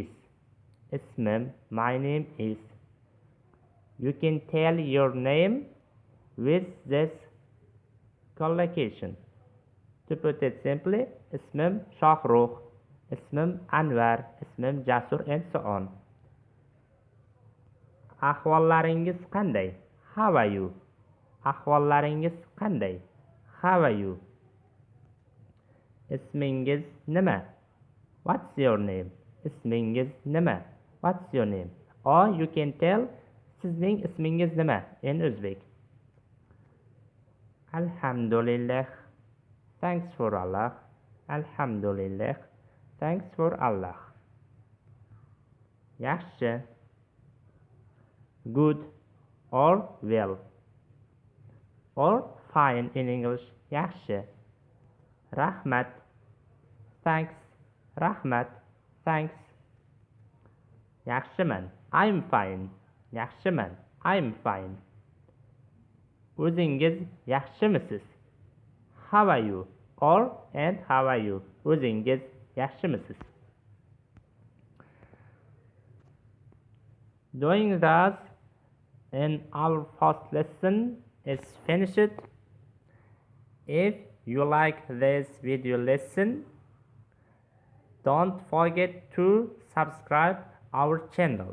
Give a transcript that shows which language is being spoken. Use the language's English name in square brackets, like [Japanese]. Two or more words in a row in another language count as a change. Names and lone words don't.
[English] Ismim, my name is. You can tell your name with this collocation. To put it simply, [Uzbek] ismim Shohrukh, ismim Anvar, ismim Jasur, [English] and so on. [Uzbek] Ahvollaringiz qanday? [English] How are you? [Uzbek] Ahvollaringiz qanday? [English] How are you? [Uzbek] Ismingiz nima? [English] What's your name? [Uzbek] Ismingiz nima? [English] What's your name? Or you can tell [Uzbek] sizning ismingiz nima [English] in Uzbek. Alhamdulillah. Thanks for Allah. Alhamdulillah. Thanks for Allah. Yaxshi. Good or well. Or fine in English. [Uzbek] Yaxshi. [English] Rahmat. Thanks. [Uzbek] Rahmat. Thanks. Yaxshiman. [English] I'm fine. Yaxshiman. I'm fine. [Uzbek] O'zingiz yaxshimisiz? [English] How are you? Or and how are you? [Uzbek] O'zingiz yaxshimisiz? [English] Doing thus in our first lesson is finished. If you like this video lesson, don't forget to subscribe our channel.